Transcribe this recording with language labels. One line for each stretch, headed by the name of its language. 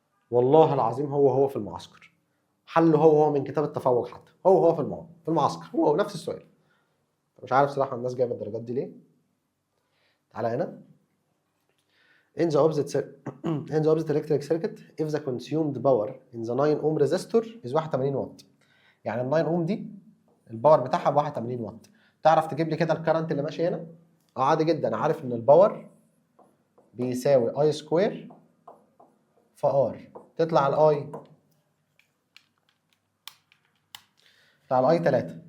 Arabic: والله العظيم هو في المعسكر حله هو من كتاب التفوق، حتى هو في المعسكر هو نفس السؤال. مش عارف صراحه الناس جايبه الدرجات دي ليه. تعالى هنا.
English: in the opposite electric circuit if the consumed power in the 9 ohm resistor is 81 watt.
Arabic: يعني ال 9 ohm دي الباور بتاعها ب 81 واط. تعرف تجيب لي كده الكرنت اللي ماشي هنا؟ عادي جدا، عارف ان الباور بيساوي اي سكوير في ار. تطلع الاي 3.